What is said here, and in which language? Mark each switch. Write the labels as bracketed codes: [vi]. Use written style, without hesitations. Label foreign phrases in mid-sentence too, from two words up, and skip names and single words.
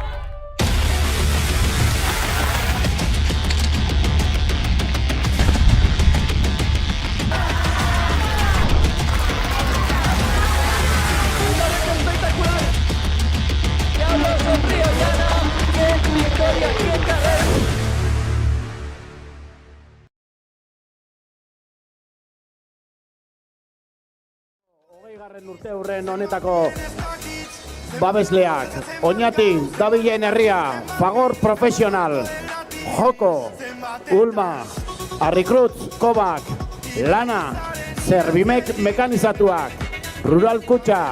[es] Espectacular. Y ahora sonríe Oiana, que victoria, que carrera. [eu] Urte hurren honetako babesleak, Oñati, dabilen herria, Fagor Profesional, Joko, Ulma, Arrikrutz, Kobak, Lana, Servimek Mekanizatuak, Rural Kutxa,